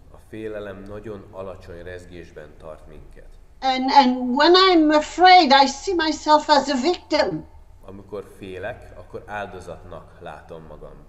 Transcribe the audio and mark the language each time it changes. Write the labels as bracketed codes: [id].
[hu] A félelem nagyon alacsony rezgésben tart minket. [en] And when I'm afraid, I see myself as a victim. [hu] Amikor félek, akkor áldozatnak látom magam.